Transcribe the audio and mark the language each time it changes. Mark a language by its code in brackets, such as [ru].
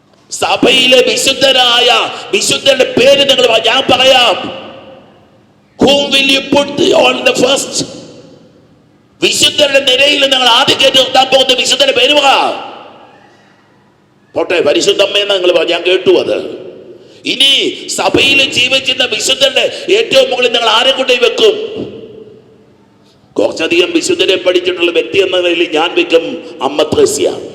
[ml] സഭയിലെ വിശുദ്ധന്റെ പേര് നിങ്ങൾ ഞാൻ പറയാം. [en] Whom will you put on the first? [ml] വിശുദ്ധരുടെ നിരയിൽ നിങ്ങൾ ആദ്യം കേട്ട് നിർത്താൻ പോകുന്ന വിശുദ്ധന്റെ പേര് പറ. പോട്ടെ, പരിശുദ്ധമ്മയെന്ന് നിങ്ങൾ ഞാൻ കേട്ടു. അത് ഇനി സഭയിൽ ജീവിച്ചിരുന്ന വിശുദ്ധന്റെ ഏറ്റവും മുകളിൽ നിങ്ങൾ ആരെ കൊണ്ടേ വെക്കും? കുറച്ചധികം വിശുദ്ധരെ പഠിച്ചിട്ടുള്ള വ്യക്തി എന്ന നിലയിൽ ഞാൻ വെക്കും അമ്മ ത്രേസ്യ.